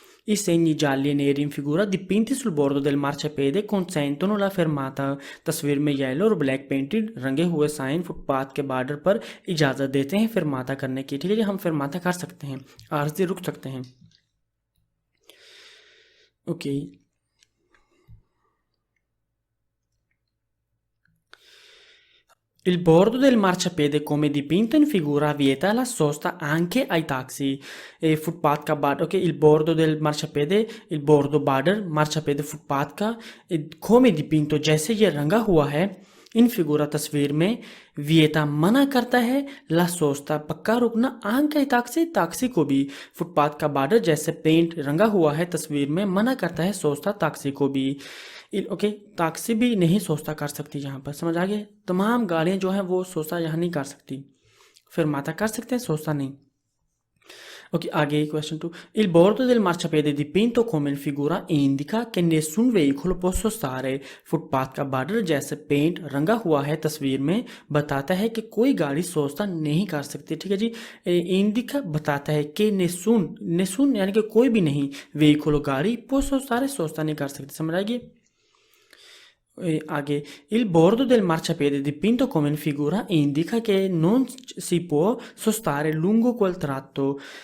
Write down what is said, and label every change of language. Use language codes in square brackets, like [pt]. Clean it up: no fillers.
[it] I segni gialli e neri in figura dipinti sul bordo del marciapiede consentono la fermata। [hi] तस्वीर में yellow और black painted रंगे हुए sign footpath के border पर इजाज़त देते हैं फिरमाता करने की, ठीक है जी, हम फिरमाता कर सकते हैं, आरज़ी रुक सकते हैं, okay. [it] Il bordo del marciapiede come dipinto in figura vieta la sosta anche ai taxi। [hi] Footpath का border, okay, [it] il bordo del marciapiede, il bordo [hi] border marciapiede footpath का, [it] come dipinto [hi] जैसे ये रंगा हुआ है, इन फिगूरा तस्वीर में, वियता मना करता है, ला सोस्ता पक्का रुकना, आंक ताक्सी को भी, फुटपाथ का बॉर्डर जैसे पेंट रंगा हुआ है तस्वीर में मना करता है सोस्ता ताक्सी को भी, ओके, ताक्सी भी नहीं सोस्ता कर सकती यहाँ पर, समझ आ गया, तमाम गाड़ियाँ जो हैं वो सोस्ता यहाँ नहीं कर सकती, [it] fermata [hi] कर सकते हैं, [it] sosta [hi] नहीं। [it] Ok, [hi] आगे [en] question 2. [it] Il bordo del marciapiede dipinto come figura indica che nessun veicolo può sostare। [hi] Footpath का बॉर्डर जैसे पेंट रंगा हुआ है तस्वीर में बताता है कि कोई गाड़ी सोस्ता नहीं कर सकती। ठीक है जी, इंडिका बताता है कि नेसून नेसून यानी कि कोई भी नहीं, वेहिकलो गाड़ी पुò [it] sostare [hi] सोस्ता नहीं कर सकती। समझ आएगी। आगे, [it] il bordo del marciapiede dipinto come in figura indica che non si può sostare lungo quel tratto।